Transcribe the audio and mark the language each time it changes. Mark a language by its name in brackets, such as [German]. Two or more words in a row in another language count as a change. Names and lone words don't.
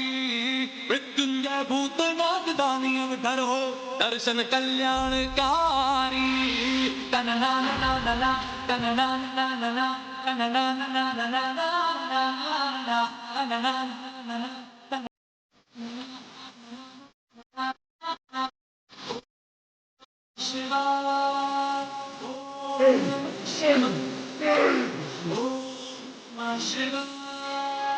[Hindi] मृत्युंजय भूतनाथ दानी अवतार हो दर्शन कल्याणकारी तनना ना ना ना तनना ना ना ना तनना ना ना ना तनना ना ना शिवा शिव [Sanskrit] नमः शिवाय.